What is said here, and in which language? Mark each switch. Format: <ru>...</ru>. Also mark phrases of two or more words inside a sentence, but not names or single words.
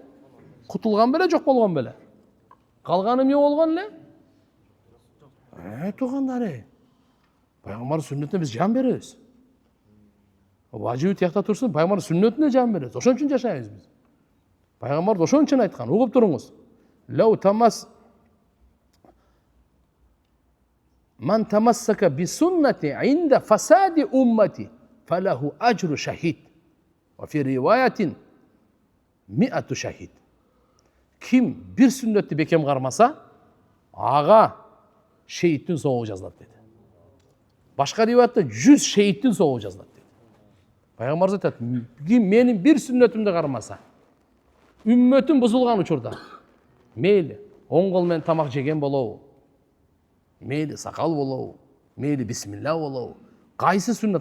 <ky>Кутулган беле, жок болгон беле? Калганы эмне болгон эле? Туугандар, пайгамбар сүннөтүнө биз жан беребиз. Важиби тиякта турсун, пайгамбар сүннөтүнө жан беребиз. Ошон үчүн жашайбыз биз. Пайгамбар ошон үчүн айткан. Угуп туруңуз.</ky> <ar>لو تمس من تمسك بسنتي عند فساد أمتي فله أجر شهيد. وفي رواية مائة شهيد.</ar> <ky>Ким бир сүннөттү бекем кармаса, ага шейиттин соогу жазылат деди. Башка риваятта 100 шейиттин соогу жазылат деди. Пайгамбар айтат, ким менин бир сүннөтүмдү кармаса, үммөтүм бузулган учурда, мейли оң кол менен тамак жеген болобу, мейли сакал болобу, мейли бисмилла болобу, кайсы сүннөт?</ky>